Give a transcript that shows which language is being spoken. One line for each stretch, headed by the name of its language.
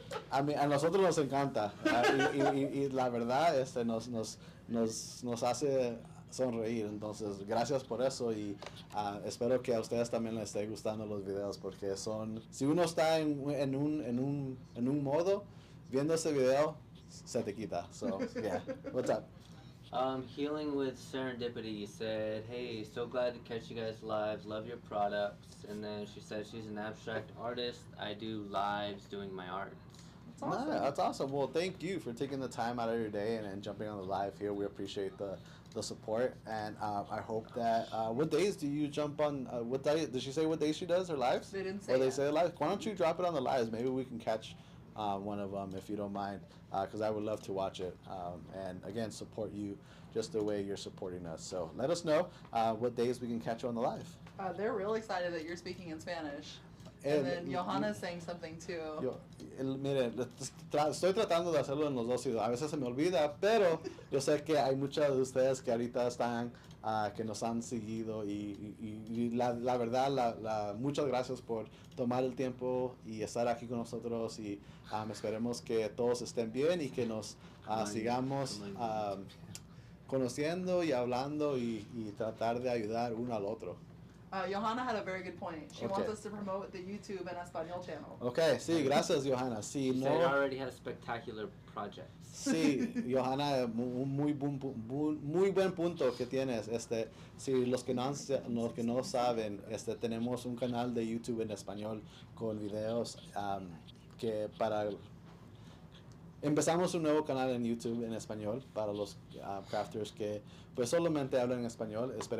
Spanish: A nosotros nos encanta y la verdad nos hace sonreír, entonces gracias por eso y espero que a ustedes también les esté gustando los videos porque si uno está en un modo viendo ese video se te quita.
English: So yeah, what's up? Healing with Serendipity said, hey, so glad to catch you guys live, love your products. And then she said she's an abstract artist. I do lives doing my art. That's awesome. That's awesome. Well, thank you for taking the time out of your day and jumping on the live here. We appreciate the support. And I hope that, what days do you jump on, what day, did she say what day she does her lives? They didn't say Or they say lives? Why don't you drop it on the lives? Maybe we can catch one of them if you don't mind, because I would love to watch it. And again, support you just the way you're supporting us. So let us know what days we can catch you on the live. They're real excited that you're speaking in Spanish. And then Johanna's saying something too.
Spanish: Mire, estoy tratando de hacerlo en los dos idiomas. A veces se me olvida, pero yo sé que hay muchos de ustedes que ahorita están, que nos han seguido y la verdad, muchas gracias por tomar el tiempo y estar aquí con nosotros y esperemos que todos estén bien y que nos sigamos conociendo y hablando y tratar de ayudar uno al otro.
English: Johanna had a very good point. She wants us to promote the YouTube en español channel.
Spanish: Okay, sí, gracias, Johanna. Sí,
English: she said already has spectacular projects.
Spanish: Sí, Johanna, muy buen punto que tienes. Sí, los que no saben, tenemos un canal de YouTube en español con videos que empezamos un nuevo canal en YouTube en español para los crafters que pues solamente hablan en español.